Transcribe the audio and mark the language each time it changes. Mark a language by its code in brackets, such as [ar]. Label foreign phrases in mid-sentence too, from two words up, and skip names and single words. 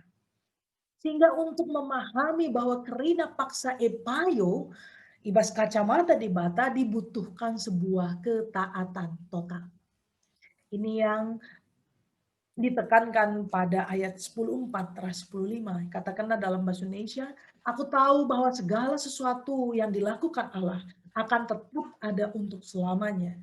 [id] Sehingga untuk memahami bahwa [btx] kerina paksa payo, ibas kacamata di Bata [id] dibutuhkan sebuah ketaatan total. Ini yang ditekankan pada ayat 10:4-10:5. Katakanlah dalam bahasa Indonesia, aku tahu bahwa segala sesuatu yang dilakukan Allah akan tetap ada untuk selamanya.